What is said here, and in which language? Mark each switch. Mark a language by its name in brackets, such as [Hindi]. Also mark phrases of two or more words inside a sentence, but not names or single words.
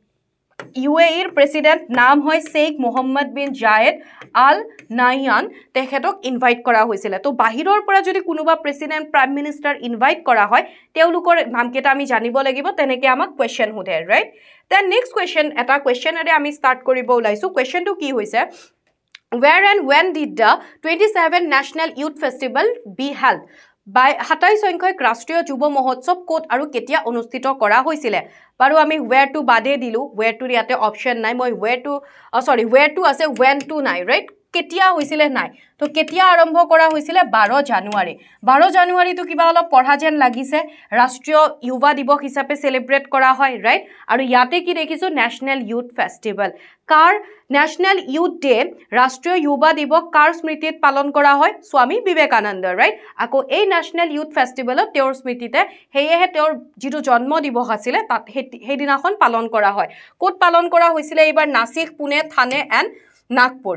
[Assamese] UAEৰ প্ৰেছিডেণ্ট নাম হয় শ্বেইখ মোহাম্মদ বিন জায়েদ আল নাহয়ান তেখেতক ইনভাইট কৰা হৈছিলে তো বাহিৰৰ পৰা যদি কোনোবা [English] president prime minister invite [Assamese] কৰা হয় তেওঁলোকৰ নামকেইটা আমি জানিব লাগিব তেনেকৈ আমাক কুৱেশ্যন সোধে [English] right then next question [Assamese] এটা কুৱেশ্যনেৰে আমি ষ্টাৰ্ট কৰিব ওলাইছোঁ কুৱেশ্যনটো কি হৈছে [English] where and when did the 27th National Youth Festival be held? [Assamese] 27 সংখ্যক ৰাষ্ট্ৰীয় যুৱ মহোৎসৱ ক'ত আৰু কেতিয়া অনুষ্ঠিত কৰা হৈছিলে বাৰু আমি [English] where to [Assamese] বাদে দিলোঁ [English] where to [Assamese] ইয়াতে অপশ্যন নাই মই where to আছে [English] when to [Assamese] নাই ৰাইট কেতিয়া হৈছিলে নাই তো কেতিয়া আৰম্ভ কৰা হৈছিলে 12 জানুৱাৰীটো কিবা অলপ পঢ়া যেন লাগিছে ৰাষ্ট্ৰীয় যুৱ দিৱস হিচাপে সেলিব্ৰেট কৰা হয় ৰাইট আৰু ইয়াতে কি দেখিছোঁ [English] National Youth [Assamese] ফেষ্টিভেল কাৰ [English] National Youth Day [Assamese] ৰাষ্ট্ৰীয় যুৱ দিৱস কাৰ স্মৃতিত পালন কৰা হয় স্বামী বিবেকানন্দ ৰাইট আকৌ এই [English] National Youth Festivalত [Assamese] তেওঁৰ স্মৃতিতে সেয়েহে তেওঁৰ যিটো জন্ম দিৱস আছিলে তাত সেইদিনাখন পালন কৰা হয় ক'ত পালন কৰা হৈছিলে এইবাৰ নাছিক পুনে থানে এণ্ড নাগপুৰ